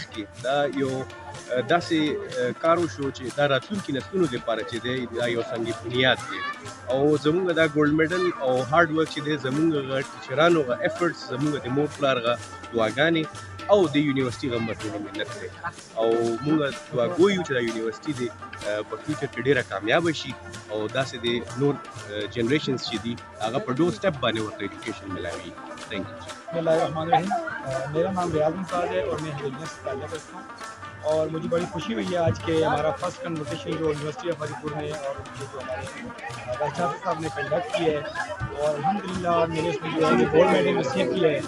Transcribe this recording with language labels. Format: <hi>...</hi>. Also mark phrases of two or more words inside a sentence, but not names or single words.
<ps>کې دا یو داسې کار وشو چې دا راتلونکي نسلونو لپاره چې دی دا یو سنگ بنیاد دی او زمونږ دا</ps> <en>gold medal</en> <ps>او</ps> <en>hard work</en> <ps>چې دی زمونږ غ ټیچرانو غ ایفرټس، زمونږ د مور پلار غ دعاګانې او د یونیورسيټي غ مرګونه منت دی او مونږ دعا کوو چې دا یونیورسيټي دی په فیوچر کې ډیره کامیاب شي او داسې د نور جنریشنز چې دي هغه په</ps> <en>door step</en> <ps>باندې ورته ایجوکیشن ملاوي۔</ps> <en>Thank you.</en> <ar>بسم اللہ الرحمن الرحیم۔</ar> <ur>میرا نام ریاض ممتاز ہے اور میں حویلیہ سے تعلق رکھتا ہوں اور مجھے بڑی خوشی ہوئی ہے آج کہ ہمارا</ur> <en>first convocation</en> <ur>جو یونیورسٹی آف ہری پور نے اور جو ہمارے</ur> <en>vice chancellor</en> <ur>صاحب نے کنڈکٹ کی ہے اور الحمدللہ میں نے اس میں جو ہے</ur> <en>gold medal receive</en> <ur>کیا ہے۔</ur>